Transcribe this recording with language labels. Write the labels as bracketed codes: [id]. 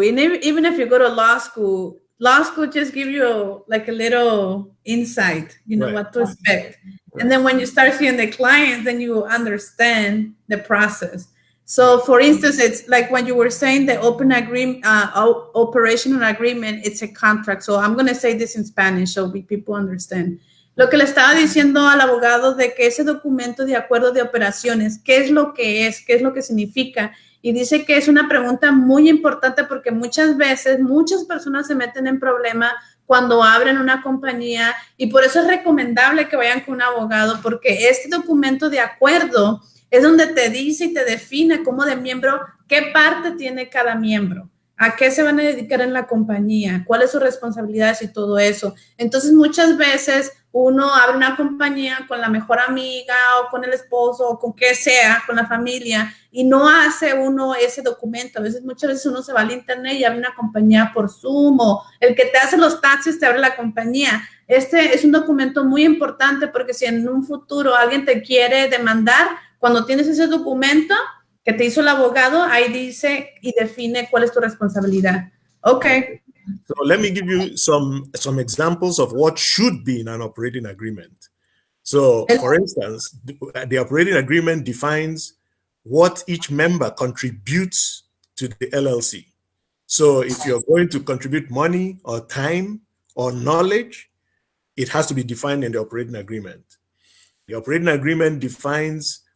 [en] And even if you go to law school just give you like a little insight, what to expect. Right. And then when you start seeing the clients, then you understand the process. So for instance, it's like when you were saying the open agreement, operational agreement, it's a contract. So I'm going to say this in Spanish so people understand. [es] Lo que le estaba diciendo al abogado de que ese documento de acuerdo de operaciones, ¿qué es lo que significa? Y dice que es una pregunta muy importante porque muchas veces muchas personas se meten en problemas cuando abren una compañía, y por eso es recomendable que vayan con un abogado, porque este documento de acuerdo es donde te dice y te define como de miembro qué parte tiene cada miembro, a qué se van a dedicar en la compañía, cuáles son sus responsabilidades y todo eso. Entonces muchas veces uno abre una compañía con la mejor amiga o con el esposo o con qué sea, con la familia, y no hace uno ese documento. Muchas veces uno se va al internet y abre una compañía por Zoom, o el que te hace los taxis te abre la compañía. Este es un documento muy importante porque si en un futuro alguien te quiere demandar, cuando tienes ese documento que te hizo el abogado, ahí dice y define cuál es tu responsabilidad. [en] Okay. So let me give you some examples of what should be in an operating agreement. So, for instance, the operating agreement defines what each member contributes to the LLC. So if you're going to contribute money or time or knowledge, it has to be defined in the operating agreement. The operating agreement defines